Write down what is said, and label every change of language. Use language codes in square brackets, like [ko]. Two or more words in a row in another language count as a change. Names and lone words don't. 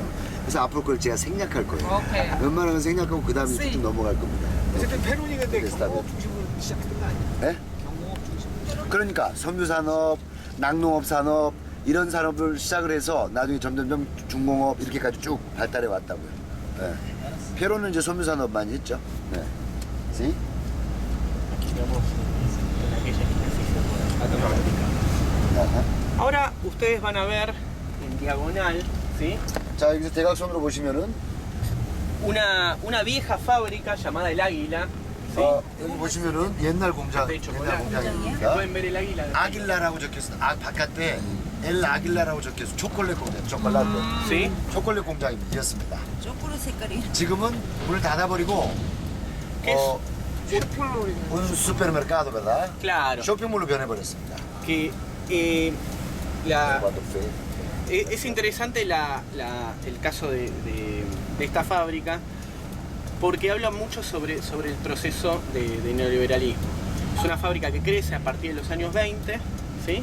[ko] 그래서 앞으로 그걸 제가 생략할 거예요. 웬만하면 생략하고 그 다음에 쭉 넘어갈 겁니다. 어쨌든 페론이 근데 그래서 경공업 중심으로 시작했던 거 아니에요? 네? 경공업 중심으로. 그러니까 섬유산업, 낙농업 산업 이런 산업을 시작을 해서 나중에 점점점 중공업 이렇게까지 쭉 발달해 왔다고요. 네. 페로는 이제 섬유산업 많이 했죠. 네. [es] ¿Sí? Aquí vemos en aquella esquina sí se puede fabricar. [ko] 아하. [es] Ahora ustedes van a ver en diagonal, ¿sí? [ko] 자 여기서 대각선으로 보시면은 [es] Una vieja fábrica llamada El Águila, ¿sí? [ko] 여기 보시면은 옛날 공장, [es] de [ko] 옛날 [es] chocolate. [ko] 공장입니다. [es] Pueden ver el águila. [ko] 아길라라고 적혀있어. 바깥에 엘 아길라라고 적혀있어. 초콜릿 공장, 초콜릿. [es] ¿Sí? [ko] 초콜릿 공장이었습니다. 초콜릿 색깔이. 지금은 문을 닫아버리고 [es] un supermercado, ¿verdad? Claro. [ko] 쇼핑몰로 변해버렸습니다. [es] Que es interesante el caso de esta fábrica porque habla mucho sobre el proceso de neoliberalismo. Es una fábrica que crece a partir de los años 20, ¿sí?